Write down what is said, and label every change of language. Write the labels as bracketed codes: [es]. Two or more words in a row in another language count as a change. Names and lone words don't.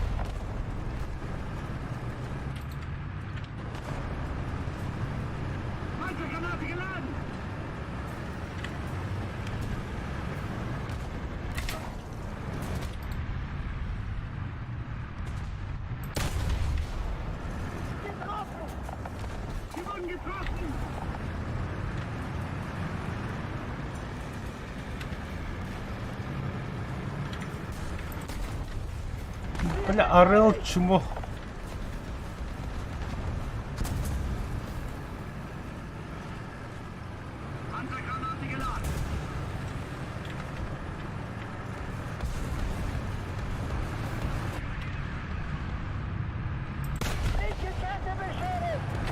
[de] Panzergranate geladen. Getroffen! Wir wurden getroffen. [ru] Бля, а Рэл чмо? [de] Panzergranate geladen. Linke Kette beschädigt!